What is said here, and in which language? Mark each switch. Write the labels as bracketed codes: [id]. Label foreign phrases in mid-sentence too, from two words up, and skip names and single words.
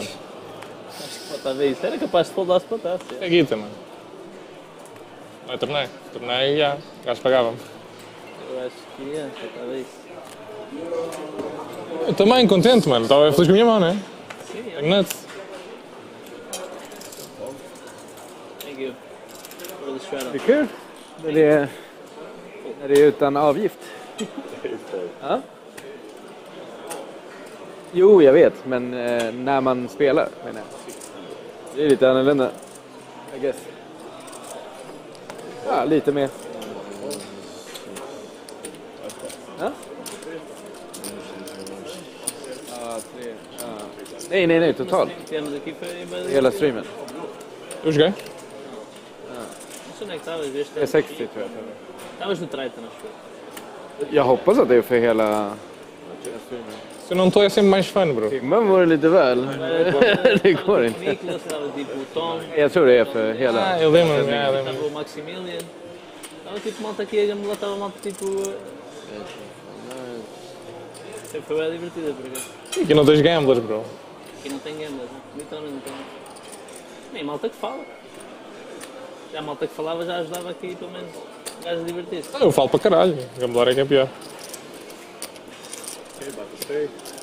[pt] Acho que pode estar a ver isso. Era capaz de foldar-se para trás. É guita, mano. Não é torneio. Torneio, já. O gajo pagava-me. Eu acho que ia, pode estar a ver isso. Eu também, contente, mano. Estava feliz com a minha mão, não é? Sim, é. Tenho nuts. [en] Thank you. For the shredder. [sv] Det är kul när det är utan avgift. Ja. Jo, jag vet, men när man spelar menar jag. Det är lite annorlunda, [en] I guess. [sv] Ja, lite mer. Ja? Ja, 3. Ja. Nej, totalt. [pt] Temos aqui foi... [sv] Hela streamen. [pt] Eu joguei. Não sei onde é que estavas. [sv] Det är 60 tror jag. [pt] Estavas no Triton, acho eu. [sv] Jag hoppas att det är för hela streamen. [pt] Se eu não estou é sempre mais fã, bro. [sv] Timman var det lite väl. Det går inte. Nicholas, [pt] estava tipo o Tom. [sv] Jag tror det är för hela. [pt] Ah, eu lembro-me, eu lembro-me. Estava o Maximilian. Estava tipo malta aqui, a gamela estava malta tipo... Sempre foi bem divertida, por acaso. Aqui não tens gamblers, bro. Aqui não tem gamblers, literalmente não tem. Nem malta que fala. Já a malta que falava já ajudava aqui, pelo menos, o gajo a divertir-se. Ah, eu falo para caralho. Gamblar é que é pior. [en] Okay, about to stay.